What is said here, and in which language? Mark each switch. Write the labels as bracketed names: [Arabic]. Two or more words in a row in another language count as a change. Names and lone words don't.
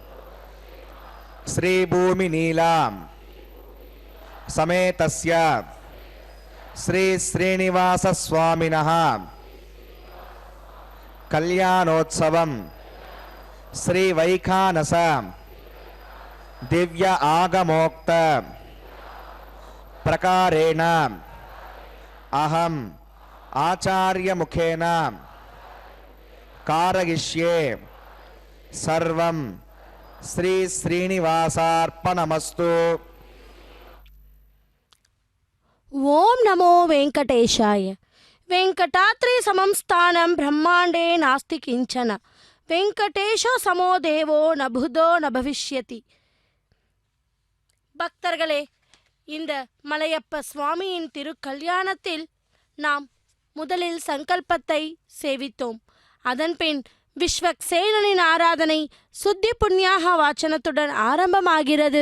[Sanskrit] శ్రీభూమి నీలాం సమేతస్య శ్రీ శ్రీనివాస స్వామినః కళ్యాణోత్సవం శ్రీ వైఖానస దివ్య ఆగమోక్త ప్రకారేణ అహం ఆచార్యముఖేన కారయిష్యే. సర్వం శ్రీ శ్రీనివాసార్పణమస్తు. ఓం నమో వెంకటేశాయ. వెంకటాద్రి సమం స్థానం బ్రహ్మాండే నాస్తి కించన. வெங்கடேஷோ சமோ தேவோ நபுதோ நபவிஷ்யதி. [Tamil] பக்தர்களே, இந்த மலையப்ப சுவாமியின் திருக்கல்யாணத்தில் நாம் முதலில் சங்கல்பத்தை சேவித்தோம். அதன்பின் விஸ்வக்சேனனின் ஆராதனை சுத்தி புண்ணியாக வாச்சனத்துடன் ஆரம்பமாகிறது.